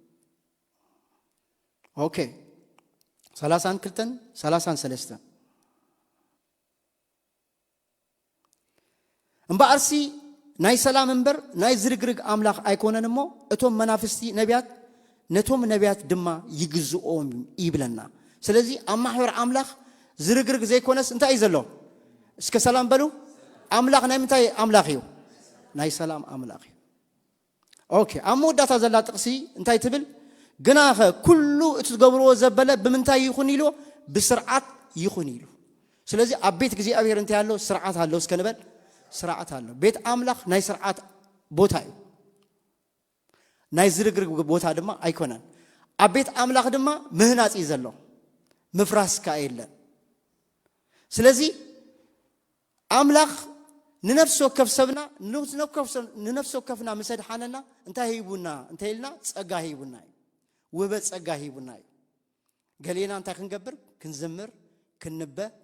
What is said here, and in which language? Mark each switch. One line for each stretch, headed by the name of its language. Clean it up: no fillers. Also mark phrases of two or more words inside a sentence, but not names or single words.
Tigrinya: ኦኬ 32-33 እምበኣርሲ ናይ ሰላም እምበር ናይ ዝርግርግ አምላኽ አይኮነንሞ እቶም መናፍስቲ ነቢያት ነቶም ነቢያት ድማ ይግዝኦም ይብለና ስለዚህ አማሕበር አምላኽ ዝርግርግ ዘይኮነስ እንታይ ዘሎ እስከ ሰላም በሉ አምላኽ ናይ ምንታይ አምላኽ እዩ ናይ ሰላም አምላኽ እዩ ኦኬ አሞዳታ ዘላ ጥቅሲ እንታይ ትብል ግናኸ ኩሉ እትገብርዎ ዘበለ ብምንታይ ይኹን ኢሉ ብስርዓት ይኹን ኢሉ ስለዚህ ኣብ ቤት እግዚአብሔር እንታይ
Amharic: ያለው ስርዓት አለው
Tigrinya: እስከ ንበል
Amharic: ስርዓት አለው
Tigrinya: ቤት አምላኽ ናይ ስርዓት ቦታ እዩ ናይ ዝርግርግ ቦታ ድማ አይኮነን ኣብ ቤት አምላኽ ድማ ምህናጽ ዘሎ ምፍራስ ካየለ ስለዚህ አምላኽ ንነፍስ ወከፍ ሰብና ንነፍስ ወከፍና መሰድሓነና እንታይ ሂቡና እንታይ ኢልና ጸጋ ሂቡና ውበት ጸጋ ሂቡና ገሌና እንታይ ክንገብር ክንዝምር ክንበ